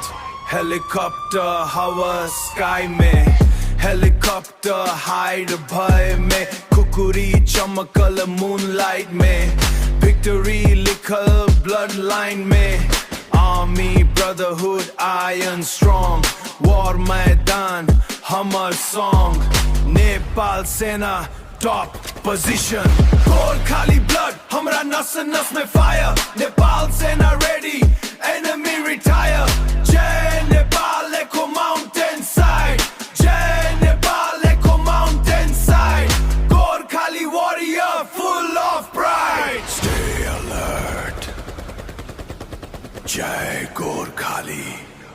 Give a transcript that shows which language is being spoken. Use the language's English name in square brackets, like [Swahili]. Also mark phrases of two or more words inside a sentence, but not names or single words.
[English] Helicopter hover sky में. Helicopter hide bhai में. Kukuri chamakal moonlight में. Victory likhal bloodline में. Army brotherhood iron strong. War मैदान हमर song. Nepal सेना top position. Gorkhali blood, [Bhojpuri] हमरा नस नस में fire. [English] Nepal सेना ready, enemy retire. Jai Nepal echo mountain side. Jai Nepal echo mountain side. Gorkhali warrior full of pride. Stay alert. Jai Gorkhali.